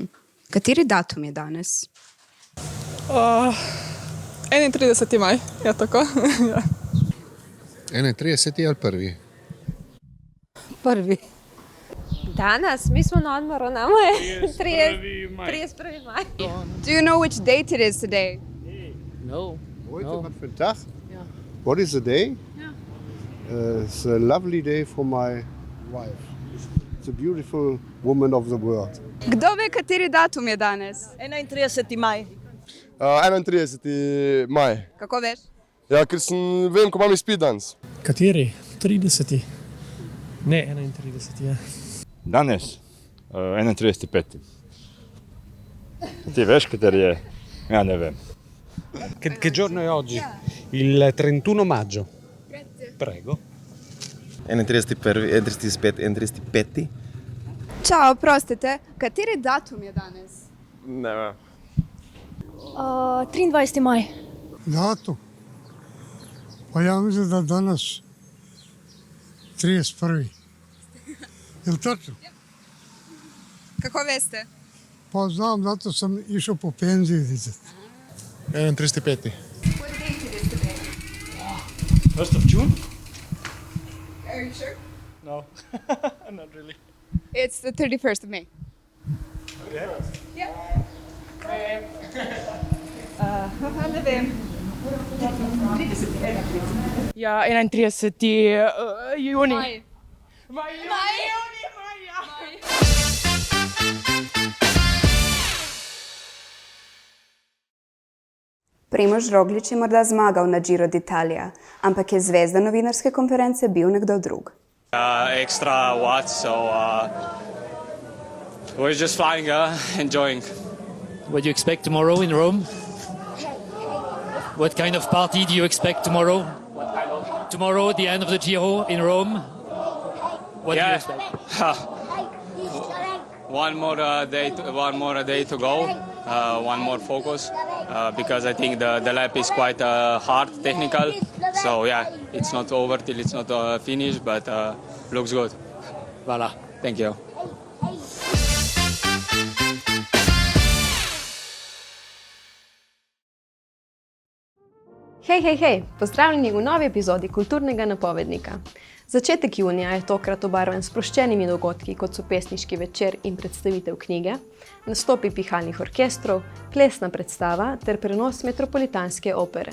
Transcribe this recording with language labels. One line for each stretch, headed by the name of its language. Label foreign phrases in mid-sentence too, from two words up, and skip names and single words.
Slovenian: Kateri datum je danes? 31. maj, je tako? 31. ali 1. Prvi.
Croatian: Danas, mi smo na odmoru, nama je 31. maj.
English: Do you know which date it is today? No.
Dutch: Wat voor dag?
English: What is the day? It's a lovely day for my wife. It's a beautiful woman of the world.
Slovenian: Kdo ve, kateri datum je danes? 31. maj. 31. maj. Kako veš? Ja, ker vem, ko imam izpit danes. Kateri? 30. Ne, 31. je. Danes, 31.5. Ti veš, kateri je? Ja, ne vem.
Italian: Che giorno è oggi? Il 31 maggio. Grazie. Prego. 31.5.
Slovenian: Čau, prostite, kateri datum je danes? Ne vem. 23. maj. Datum? Pa ja mislim, da danes 31.
Croatian: Je li točno? Kako veste? Pa znam, zato sam išel po penziji vidjeti. 31.5.
English: What date it is today? 1st of June? Are you sure? No, not really. It's the 31st of May. Okay. Yeah.
Slovenian: Ne vem. Ja, 31. juni. Maj. Primož Roglič je morda zmagal na Giro d'Italia, ampak je zvezda novinarske konference bil nekdo drug.
English: Extra watts, so we're just flying, enjoying. What do you expect tomorrow in Rome? What kind of party do you expect tomorrow? Tomorrow, the end of the Giro in Rome. What do you expect? One more day to go. One more focus, because I think the lap is quite hard, technical. So yeah, it's not over till it's not finished, but looks good. Voilà. Thank you.
Slovenian: Hej, pozdravljeni v novi epizodi Kulturnega napovednika. Začetek junija je tokrat obarvan s sproščenimi dogodki, kot so pesniški večer in predstavitev knjige, nastopi pihalnih orkestrov, plesna predstava ter prenos Metropolitanske opere.